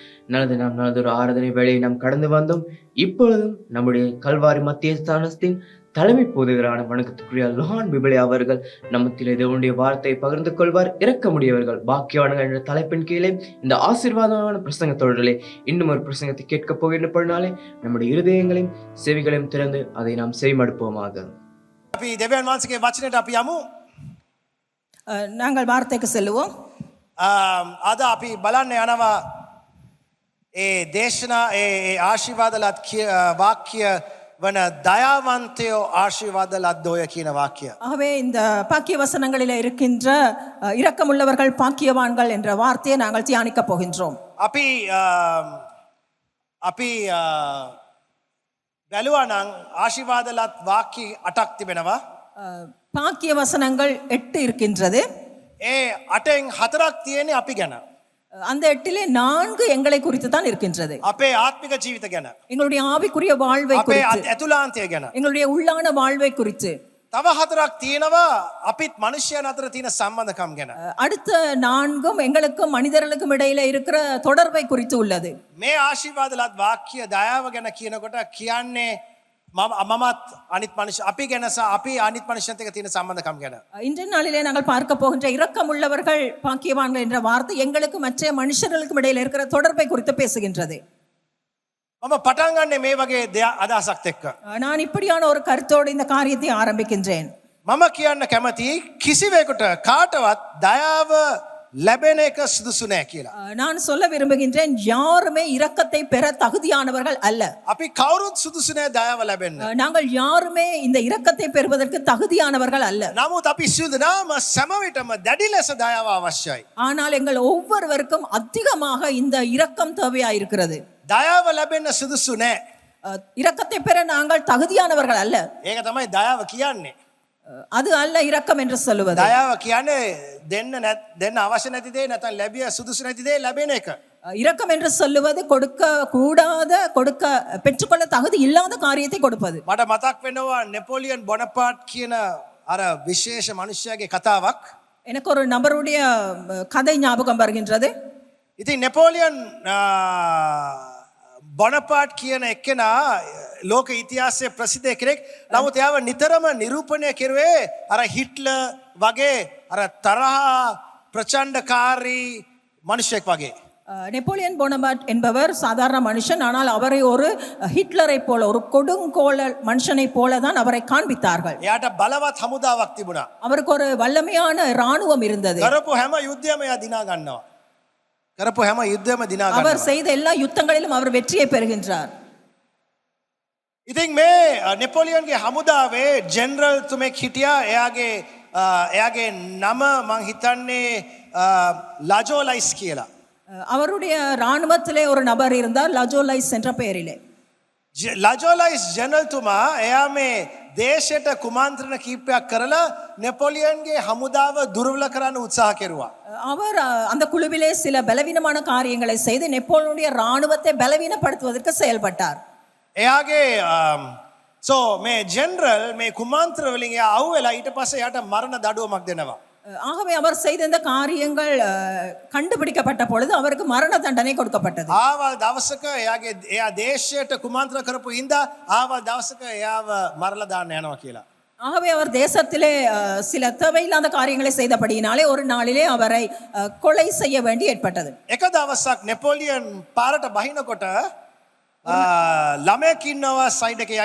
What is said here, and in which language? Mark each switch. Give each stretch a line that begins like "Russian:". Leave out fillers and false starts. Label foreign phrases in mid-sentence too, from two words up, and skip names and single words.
Tamil: நல்லதொரு ஆராதனை வேளையை நாம் கடந்து வந்தோம். இப்பொழுதும் நம்முடைய கல்வாரி மத்திய ஸ்தானத்தின் தலைமை போதுகிறான வணக்கத்துக்குரிய லான் பிபிளே அவர்கள் நம்மத்தில் தேவனுடைய வார்த்தையை பகிர்ந்து கொள்வார். இரக்கமுடையவர்கள் பாக்கியவான்கள் என்ற தலைப்பின் கீழே இந்த ஆசீர்வாதமான பிரசங்க தொடரிலே இன்னும் ஒரு பிரசங்கத்தை கேட்கப் போகின்றபடினாலே நம்முடைய இருதயங்களையும் செவிகளையும் திறந்து அதை நாம் செவிமடுப்போமாக.
Sinhala: අපි දෙවියන් වහන්සේගේ වචනයට අපි යමු.
Tamil: நாங்கள் வார்த்தைக்கு செல்லுவோம்.
Sinhala: අද අපි බලන්න යනවා ඒ දේශනා ඒ ආශිර්වාදලත් වාක්‍ය වන දයාවන්තයෝ ආශිර්වාදලත්දෝය කියන වාක්‍ය.
Tamil: ஆகவே இந்த பாக்கிய வசனங்களில் இருக்கின்ற இரக்கமுள்ளவர்கள் பாக்கியவான்கள் என்ற வார்த்தையை நாங்கள் தியானிக்க போகின்றோம்.
Sinhala: අපි බැලුවා නම් ආශිර්වාදලත් වාක්‍ය 8ක් තිබෙනවා.
Tamil: பாக்கிய வசனங்கள் 8 இருக்கின்றது.
Sinhala: ඒ 8න් 4ක් තියෙන්නේ අපි ගැන.
Tamil: அந்த 8லே 4 எங்களை குறித்து தான் இருக்கின்றது.
Sinhala: අපේ ආත්මික ජීවිත ගැන.
Tamil: எங்களுடைய ஆவிக்குரிய வாழ்வை
Sinhala: අපේ
Tamil: குறித்து,
Sinhala: ඇතුළාන්තය ගැන.
Tamil: எங்களுடைய உள்ளான வாழ்வை குறித்து.
Sinhala: තව 4ක් තියෙනවා අපිත් මනුෂ්‍යයන් අතර තියෙන සම්බන්ධකම් ගැන.
Tamil: அடுத்த 4ம் எங்களுக்கும் மனிதர்களுக்கும் இடையில இருக்கிற தொடர்பை குறித்து உள்ளது.
Sinhala: මේ ආශිර්වාදලත් වාක්‍ය දයාව ගැන කියනකොට කියන්නේ මමත් අනිත් මනුෂ්‍ය අපි ගැන සහ අපි අනිත් මනුෂ්‍යයන්ට එක්ක තියෙන සම්බන්ධකම් ගැන.
Tamil: இன்றைய நாளிலே நாங்கள் பார்க்க போகின்ற இரக்கமுள்ளவர்கள் பாக்கியவான்கள் என்ற வார்த்தை எங்களுக்கும் மற்ற மனுஷர்களுக்கும் இடையில இருக்கிற தொடர்பை குறித்து பேசுகின்றது.
Sinhala: මම පටන් ගන්නේ මේ වගේ අදහසක් එක්ක.
Tamil: நான் இப்படியான ஒரு கருத்தோடு இந்த காரியத்தை ஆரம்பிக்கின்றேன்.
Sinhala: මම කියන්න කැමති කිසිවෙකුට කාටවත් දයාව ලැබෙන එක සුදුසු නෑ කියලා.
Tamil: நான் சொல்ல விரும்புகின்றேன், யாருமே இரக்கத்தை பெற தகுதியானவர்கள் அல்ல.
Sinhala: අපි කවුරුත් සුදුසු නෑ දයාව ලැබෙන්න.
Tamil: நாங்கள் யாருமே இந்த இரக்கத்தை பெறுவதற்கு தகுதியானவர்கள் அல்ல.
Sinhala: නමුත් අපි සියලුම සෑම විටම දැඩි ලෙස දයාව අවශ්‍යයි.
Tamil: ஆனால் எங்கள் ஒவ்வொருவருக்கும் அதிகமாக இந்த இரக்கம் தேவையாயிருக்கிறது.
Sinhala: දයාව ලැබෙන්න සුදුසු නෑ.
Tamil: இரக்கத்தை பெற நாங்கள் தகுதியானவர்கள் அல்ல.
Sinhala: ඒක තමයි දයාව කියන්නේ.
Tamil: அது அல்ல இரக்கம் என்று சொல்லுவது.
Sinhala: දයාව කියන්නේ දෙන්න අවශ්‍ය නැති දේ නැත්නම් ලැබිය සුදුසු නැති දේ ලැබෙන එක.
Tamil: இரக்கம் என்று சொல்லுவது கொடுக்க கூடாத, கொடுக்க பெற்றுக்கொள்ள தகுதி இல்லாத காரியத்தை கொடுப்பது.
Sinhala: මට මතක් වෙනවා නෙපෝලියන් බොනපාට් කියන අර විශේෂ මනුෂ්‍යයාගේ කතාවක්.
Tamil: எனக்கு ஒரு நபருடைய கதை ஞாபகம் வருகின்றது.
Sinhala: ඉතින් නෙපෝලියන් බොනපාට් කියන එක්කෙනා ලෝක ඉතිහාසයේ ප්‍රසිද්ධ කෙනෙක්. නමුත් එයාව නිතරම නිරූපණය කෙරුවේ අර හිට්ලර් වගේ අර තරහ ප්‍රචණ්ඩකාරී මනුෂ්‍යෙක් වගේ.
Tamil: நெப்போலியன் போனபார்ட் என்பவர் சாதாரண மனுஷன். ஆனால் அவரை ஒரு ஹிட்லரை போல, ஒரு கொடுங்கோலல் மனுஷனை போல தான் அவரை காண்பித்தார்கள்.
Sinhala: එයාට බලවත් හමුදාවක් තිබුණා.
Tamil: அவருக்கு ஒரு வல்லமையான இராணுவம் இருந்தது.
Sinhala: කරපු හැම යුද්ධයම එයා දිනා ගන්නවා. කරපු හැම යුද්ධයම දිනා
Tamil: அவர்
Sinhala: ගන්නවා.
Tamil: செய்த எல்லா யுத்தங்களிலும் அவர் வெற்றியை பெறுகின்றார்.
Sinhala: ඉතින් මේ නෙපොලියන්ගේ හමුදාවේ ජෙනරල් තුමෙක් හිටියා. එයාගේ නම මං හිතන්නේ ලජෝලයිස් කියලා.
Tamil: அவருடைய இராணுவத்திலே ஒரு நபர் இருந்தார், லஜோலைஸ் என்ற பெயரிலே.
Sinhala: ලජෝලයිස් ජෙනරල්තුමා එයා මේ දේශයට කුමන්ත්‍රණ කීපයක් කරලා නෙපොලියන්ගේ හමුදාව දුර්වල කරන්න උත්සාහ කෙරුවා.
Tamil: அவர் அந்த குழுவிலே சில பலவீனமான காரியங்களை செய்து நெப்போலியனுடைய இராணுவத்தை பலவீனப்படுத்துவதற்கு செயல்பட்டார்.
Sinhala: එයාගේ මේ ජෙනරල් මේ කුමන්ත්‍ර වලින් එයා අහුවෙලා ඊට පස්සේ එයාට මරණ දඩුවමක් දෙනවා.
Tamil: ஆகவே அவர் செய்த இந்த காரியங்கள் கண்டுபிடிக்கப்பட்ட பொழுது அவருக்கு மரண தண்டனை கொடுக்கப்பட்டது.
Sinhala: ආවල් දවසක එයා දේශයට කුමන්ත්‍ර කරපු හින්දා ආවල් දවසක එයාව මරලා දාන්න යනවා කියලා.
Tamil: ஆகவே அவர் தேசத்திலே சில தேவையில்லாத காரியங்களை செய்தபடியினாலே ஒரு நாளிலே அவரை கொலை செய்ய வேண்டி ஏற்பட்டது.
Sinhala: එක දවසක් නෙපොලියන් පාරට බහිනකොට ළමයෙක් ඉන්නවා සයිඩ් එකේ.